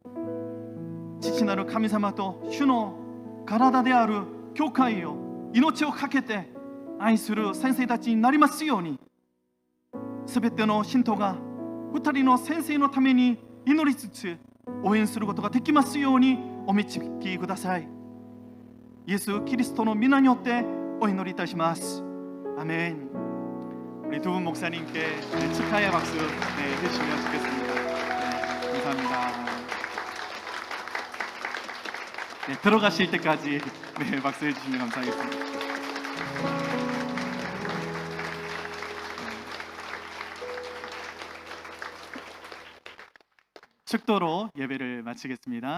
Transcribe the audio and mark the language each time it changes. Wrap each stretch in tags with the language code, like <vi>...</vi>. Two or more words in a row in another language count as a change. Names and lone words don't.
<ja>父なる神様と主の体である教会を命を懸けて愛する先生たちになりますように、すべての信徒が2人の先生のために祈りつつ応援することができますようにお導きください。イエス・キリストの皆によってお祈りいたします。아멘.</ja> <ko>우리 두 분 목사님께 축하의 박수 해주시면 좋겠습니다. 감사합니다. 들어가실 때까지 박수 해주시면 감사하겠습니다. 축도로 예배를 마치겠습니다.</ko>